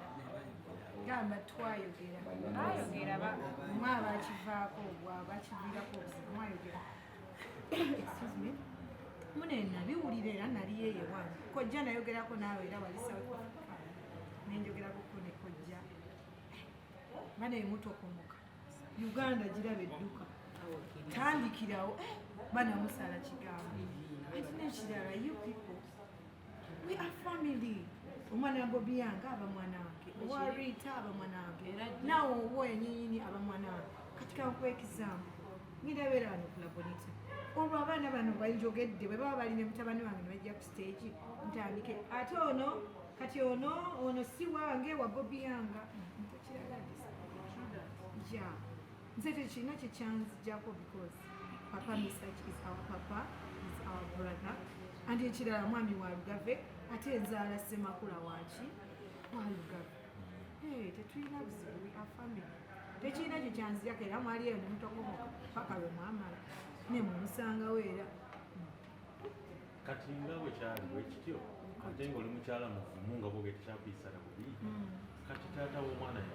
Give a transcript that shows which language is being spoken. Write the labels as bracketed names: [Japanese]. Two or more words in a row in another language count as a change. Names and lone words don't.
[Ganda] gamba twayogera mwa bakivaako bwabakiviirako obuzibu mwayogera [English] excuse me [Ganda] munena biwulira era naliyeyo wange kojja nayogerako naawe era walisawo nenjogerako ko ne kojja bana emutokomoka Uganda giraba edduka tandikirawo banamusala kigambo ati nekirala [English] you people we are family [Ganda] omwana Bobi yange aba mwana wange owa Rita aba mwana wange nawe owo enyinyini aba mwana wange kati kankuwa ekizambu ngirabeera wano kulabonite olwo abaana bano banjogedde bwe baba balina mutabani wange ne bajja ku stage ntandike ate ono kati ono si wange wa Bobi yanga ja nze tekirina kyekyanzijjako [English] because papa Misach is our papa is our brother and [Ganda] ekirala mwami wa Lugave ate enzaala Ssemakula waki wa Lugave tetulina buzibu [English] we are family [Ganda] tekirina kyekyanzijjako era mwali eyo nemutokomoka paka lwe mwamala ne mumusangawo era kati nga bwe kyali bwekityo ate ng'oli mukyala mufumu nga bwoge tekyakuyisala bubi kati taata w'omwana yange